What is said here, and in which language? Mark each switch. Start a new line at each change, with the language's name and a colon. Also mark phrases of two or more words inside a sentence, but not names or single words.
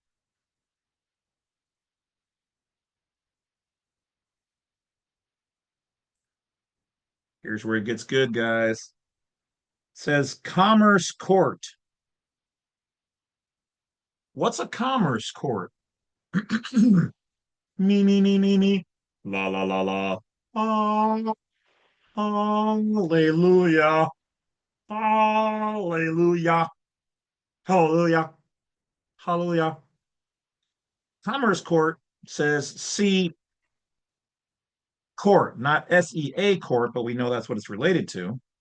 English: Here's where it gets good, guys. It says commerce court. What's a commerce court? Me, me, me, me, me. La, la, la, la. Ah, hallelujah. Hallelujah. Hallelujah. Hallelujah. Commerce court says C court, not SEA court, but we know that's what it's related to.